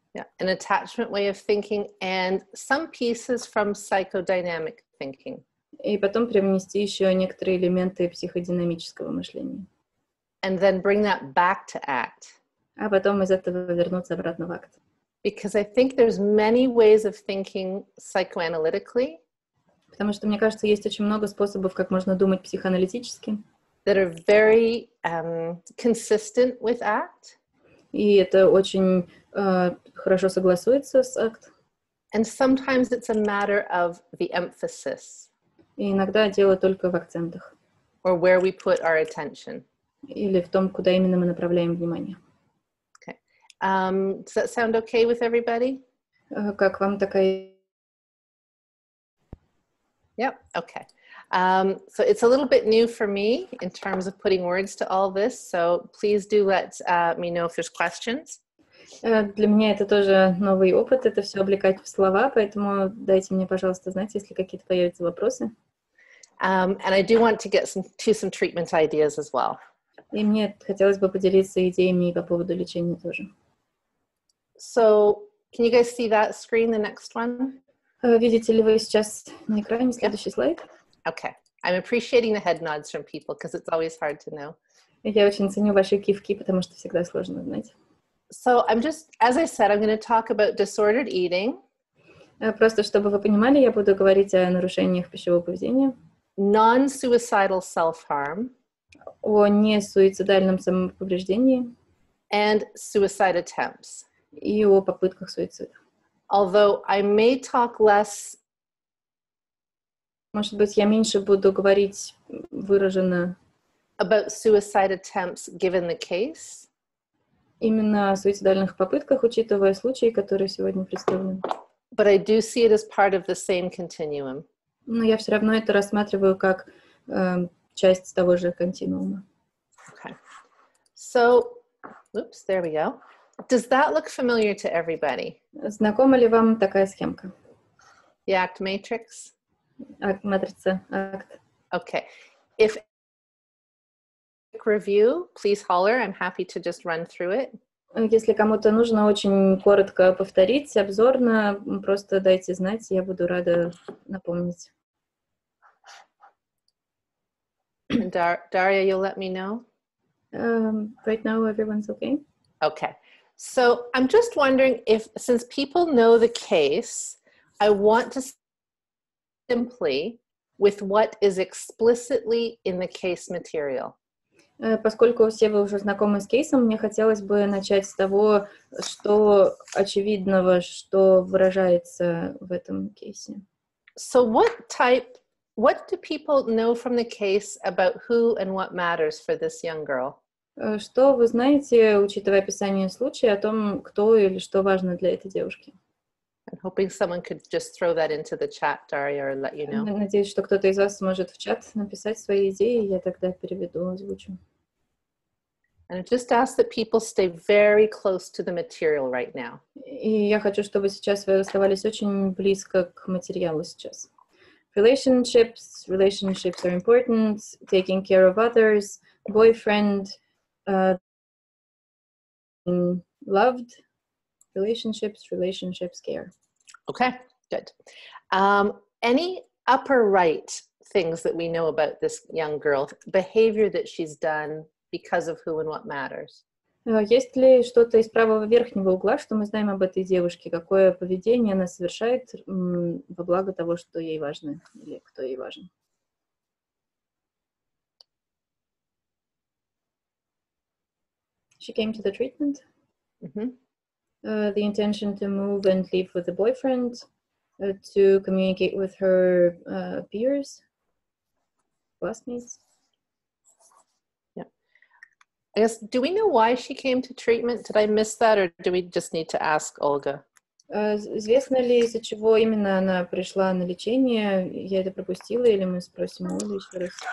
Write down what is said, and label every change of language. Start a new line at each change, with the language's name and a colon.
English: Yeah, an attachment way of thinking and some pieces from psychodynamic thinking.
Russian: И потом привнести еще некоторые элементы психодинамического мышления.
English: And then bring that back to ACT.
Russian: А потом из этого вернуться обратно в акт.
English: Because I think there's many ways of thinking psychoanalytically.
Russian: Потому что, мне кажется, есть очень много способов, как можно думать психоаналитически.
English: That are very consistent with ACT.
Russian: И это очень хорошо согласуется с акт.
English: And sometimes it's a matter of the emphasis.
Russian: И иногда дело только в акцентах.
English: Or where we put our attention.
Russian: Или в том, куда именно мы направляем внимание.
English: Okay. Does that sound okay with everybody?
Russian: Как вам такая...
English: Yep, okay. So it's a little bit new for me in terms of putting words to all this, so please do let me know if there's questions.
Russian: Для меня это тоже новый опыт, это все облекать в слова, поэтому дайте мне, пожалуйста, знать, если какие-то появятся вопросы.
English: And I do want to get to some treatment ideas as well.
Russian: И мне хотелось бы поделиться идеями по поводу лечения тоже.
English: So, can you guys see that screen, the next one?
Russian: Видите ли вы сейчас на экране следующий слайд?
English: Okay. I'm appreciating the head nods from people because it's always hard to know.
Russian: Я очень ценю ваши кивки, потому что всегда сложно знать.
English: So I'm just, as I said, I'm going to talk about disordered eating.
Russian: Просто чтобы вы понимали, я буду говорить о нарушениях пищевого поведения.
English: Non-suicidal self-harm.
Russian: О несуицидальном самоповреждении.
English: And suicide attempts.
Russian: И о попытках суицида.
English: Although I may talk less.
Russian: Может быть, я меньше буду говорить выраженно
English: about suicide attempts given the case.
Russian: Именно о суицидальных попытках, учитывая случаи, которые сегодня представлены.
English: But I do see it as part of the same continuum.
Russian: Но я все равно это рассматриваю как часть того же континуума.
English: Okay. So, oops, there we go. Does that look familiar to everybody?
Russian: Знакома ли вам такая схемка?
English: The ACT matrix?
Russian: Матрица акт.
English: Okay. If review, please holler. I'm happy to just run through it.
Russian: Если кому-то нужно очень коротко повторить, обзорно, просто дайте знать, я буду рада напомнить.
English: And Daria, you'll let me know? Right now, everyone's okay? Okay. So I'm just wondering if, since people know the case, I want to simply with what is explicitly in the case material.
Russian: Поскольку все вы уже знакомы с кейсом, мне хотелось бы начать с того, что очевидного, что выражается в этом кейсе.
English: So what do people know from the case about who and what matters for this young girl?
Russian: Что вы знаете, учитывая описание случая, о том, кто или что важно для этой девушки?
English: I'm hoping someone could just throw that into the chat, Daria, or let you know.
Russian: Надеюсь, что кто-то из вас сможет в чат написать свои идеи, я тогда переведу, озвучу.
English: And I just ask that people stay very close to the material right now.
Russian: И я хочу, чтобы сейчас вы оставались очень близко к материалу сейчас.
English: Relationships are important. Taking care of others, boyfriend, loved, relationships, care. Okay, good. Any upper right things that we know about this young girl, behavior that she's done because of who and what matters?
Russian: Есть ли что-то из правого верхнего угла, что мы знаем об этой девушке? Какое поведение она совершает во благо того, что ей важно или кто ей важен?
English: She came to the treatment. Mm-hmm. The intention to move and live with the boyfriend, to communicate with her peers, classmates. Yeah. I guess, do we know why she came to treatment? Did I miss that, or do we just need to ask Olga?
Russian: Известно ли, из-за чего именно она пришла на лечение? Я это пропустила, или мы спросим Олю еще раз?